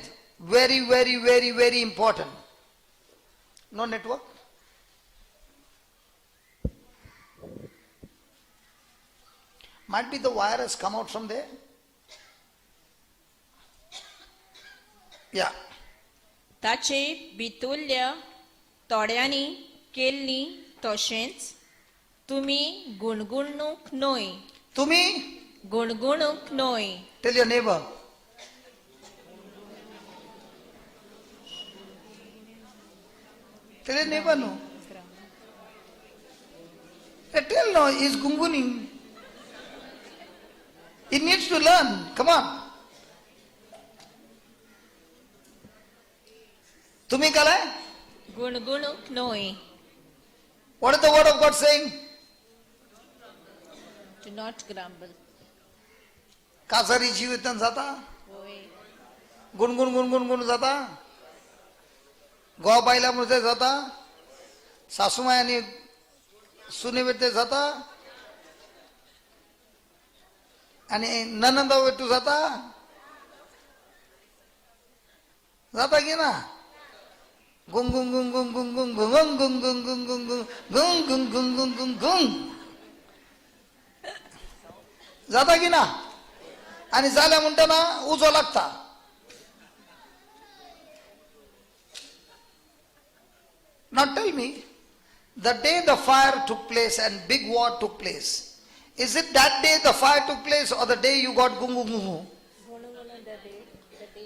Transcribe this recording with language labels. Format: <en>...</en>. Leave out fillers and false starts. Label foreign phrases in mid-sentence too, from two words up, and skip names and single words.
<en>Very, very, very, very important. No network? Might be the wire has come out from there. Yeah.</en> <kok>ताचे बितुल्य तोड्यांनी केल्ली तशेंच तुमी गुणगुणूक न्हय Tumi, गुणगुणूक न्हय</kok> <en>tell your neighbor. Tell your neighbor no. Tell no, he's gunguning. He needs to learn. Come on.</en> <kok>Tumi kalai? गुणगुणूक न्हय</kok> <en>What is the word of God saying? Do not grumble.</en> <kok>कासारी जीवितन जाता होय गुणगुण गुणगुण गुण जाता गो बायला मुळे जाता सासूमाय आणि सुने वेटे जाता आणि ननंद वेटू जाता जाता की ना गुंग गुंग गुंग गुंग गुंग गुंग गुंग गुंग गुंग गुंग गुंग गुंग गुंग गुंग गुंग गुंग जाता की ना आणि झाल्या म्हणताना उजो लागता</kok> <en>Now tell me, the day the fire took place and big war took place, is it that day the fire took place or the day you got gungu gungu? The day.</en>